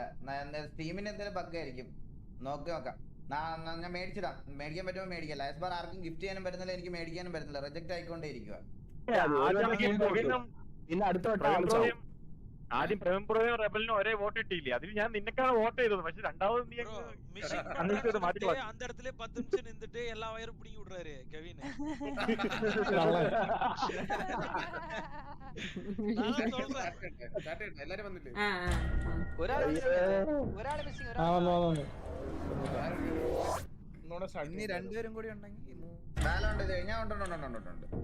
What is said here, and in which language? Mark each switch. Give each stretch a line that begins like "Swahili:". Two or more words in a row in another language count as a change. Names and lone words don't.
Malayalam: സ്റ്റീമിന് എന്തെങ്കിലും ബഗ് ആയിരിക്കും, നോക്കാം. ഞാൻ മേടിച്ചിടാം, മേടിക്കാൻ പറ്റുമ്പോൾ മേടിക്കാം. ലയസ് ബാർ ആർക്കും ഗിഫ്റ്റ് ചെയ്യാനും പറ്റുന്നില്ല, എനിക്ക് മേടിക്കാനും പറ്റുന്നില്ല, റിജക്ട് ആയിക്കൊണ്ടേ ഇരിക്കുക. പിന്നെ അടുത്ത ആദ്യം പ്രേംപ്രോയും റെബലിനും ഒരേ വോട്ട് കിട്ടിയില്ലേ? അതിൽ ഞാൻ നിന്നെക്കാണ് വോട്ട് ചെയ്തത്. പക്ഷെ രണ്ടാമത് നീ
Tamil: அந்த இடத்துல 10 நிமிஷம் நின்னுட்டு எல்லா வயரும் பிடிங்கி விடுறாரு கெவின்.
Malayalam: എല്ലാരും വന്നില്ലേ? ഇനി രണ്ടുപേരും കൂടി ഉണ്ടെങ്കിൽ ഞാൻ ഉണ്ട്.